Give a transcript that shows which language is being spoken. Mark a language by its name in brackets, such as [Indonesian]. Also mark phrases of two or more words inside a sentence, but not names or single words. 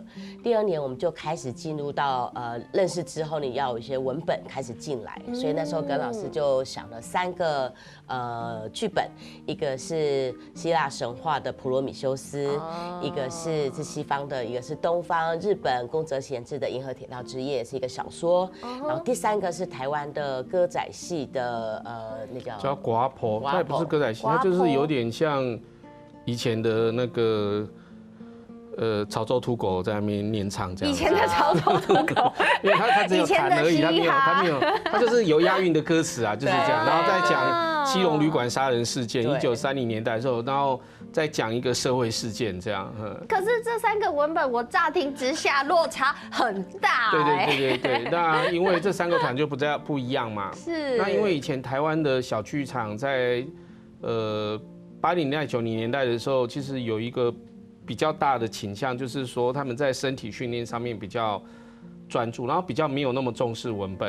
[Chinese] 第2年我們就開始進入到認識之後，你要有一些文本開始進來，所以那時候跟老師就想了3個劇本，一個是希臘神話的普羅米修斯，一個是西方的，一個是東方日本宮澤賢治的《銀河鐵道之夜》是一個小說，然後第3個是台灣的歌仔戲的那叫寡婆，它也不是歌仔戲，它就是有點像以前的那個潮州土狗在那邊念唱這樣。以前的潮州土狗，因為他只有彈而已，他沒有，他就是有押韻的歌詞啊，就是這樣。然後再講基隆旅館殺人事件，1930年代的時候，然後再講一個社會事件這樣。可是這3個文本我乍聽之下落差很大。對，那因為這3個團就不一樣嘛。是。那因為以前台灣的小劇場在80年代、90年代的時候，其實有一個比較大的傾向，就是說他們在身體訓練上面比較專注，然後比較沒有那麼重視文本。